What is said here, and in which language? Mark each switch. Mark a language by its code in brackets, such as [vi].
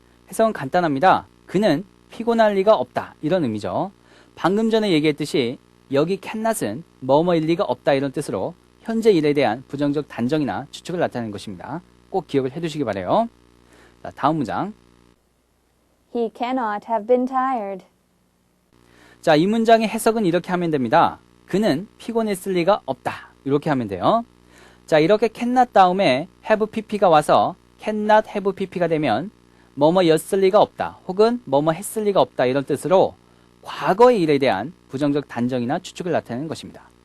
[ko] 해석은 간단합니다. 그는 피곤할 리가 없다. 이런 의미죠. 방금 전에 얘기했듯이 여기 cannot은 뭐뭐일 리가 없다. 이런 뜻으로 현재 일에 대한 부정적 단정이나 추측을 나타내는 것입니다. 꼭 기억을 해두시기 바라요. 자, 다음 문장. [en] He cannot have been tired. [ko] 자, 이 문장의 해석은 이렇게 하면 됩니다. 그는 피곤했을 리가 없다. 이렇게 하면 돼요. 자, 이렇게 cannot 다음에 have pp가 와서 cannot have pp가 되면 뭐뭐였을 리가 없다. 혹은 뭐뭐 했을 리가 없다. 이런 뜻으로 과거의 일에 대한 부정적 단정이나 추측을 나타내는 것입니다.